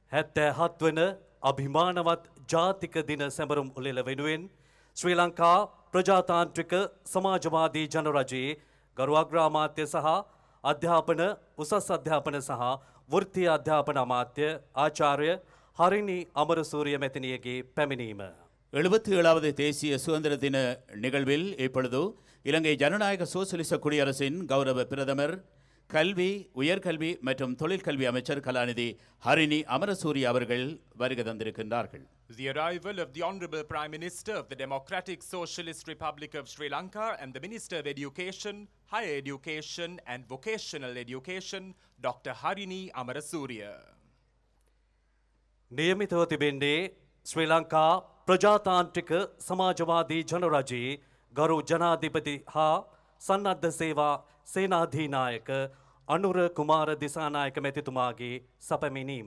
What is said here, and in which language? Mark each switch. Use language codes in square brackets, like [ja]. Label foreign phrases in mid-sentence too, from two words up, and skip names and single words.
[si] 77 වන අභිමානවත් ජාතික දින සැමරුම් උළෙල වෙනුවෙන් ශ්‍රී ලංකා ප්‍රජාතාන්ත්‍රික සමාජවාදී ජනරජයේ ගරු අග්‍රාමාත්‍ය සහ අධ්‍යාපන උසස් අධ්‍යාපන සහ වෘත්තීය අධ්‍යාපන අමාත්‍ය ආචාර්ය හරිනි අමරසූරිය මැතිණියගේ පැමිණීම [ta] 77வது தேசிய சுதந்திர தின நிகழ்வில் இப்பொழுது இலங்கை ஜனநாயக சோசலிச குடியரசின் கௌரவ பிரதமர் கல்வி உயர்கல்வி மற்றும் தொழிற்கல்வி அமைச்சர் கலாநிதி ஹரினி அமரசூரிய அவர்கள் வருகை தந்திருக்கின்றார்கள். [en] The arrival of the Honourable Prime Minister of the Democratic Socialist Republic of Sri Lanka and the Minister of Education, Higher Education and Vocational Education, Dr. Harini Amarasuriya. [si] නියමිතව තිබෙන්නේ ශ්‍රී ලංකා ප්‍රජාතාන්ත්‍රික සමාජවාදී ජනරජයේ ගරු ජනාධිපති හා සන්නද්ධ සේවා සේනාධිනායක අනුර කුමාර දිසානායක මැතිතුමාගේ සැපැමිණීම.